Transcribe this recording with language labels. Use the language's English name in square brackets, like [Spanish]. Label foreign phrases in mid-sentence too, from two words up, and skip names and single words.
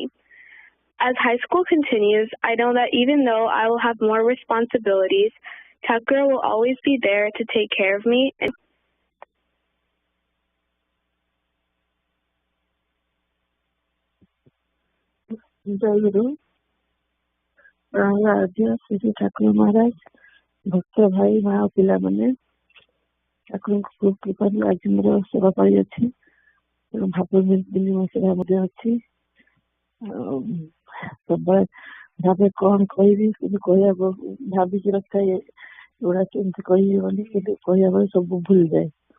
[English] As high school continues, I know that even though I will have more responsibilities, Thakura will always be there to take care of me. [Odia] Jayaguru, Radha Sri Thakur Maharaj, ଭକ୍ତ ଭାଇ, ମାଆ ପିଲା ମାନେ, ଠାକୁରଙ୍କ ଖୁବ୍ କୃପାରୁ ଆଜି ମୋର ସେବା ପାଳି ଅଛି ଏବଂ ଭାବ ବିନିମୟ ସେବା ମଧ୍ୟ ଅଛି। ସବୁବେଳେ ଭାବେ କ'ଣ କହିବି କିନ୍ତୁ କହିବାକୁ ଭାବିକି ରଖିଥାଏ ଏଗୁଡ଼ା କେମିତି କହିବି ବୋଲି, କିନ୍ତୁ କହିବା ବେଳେ ସବୁ ଭୁଲିଯାଏ।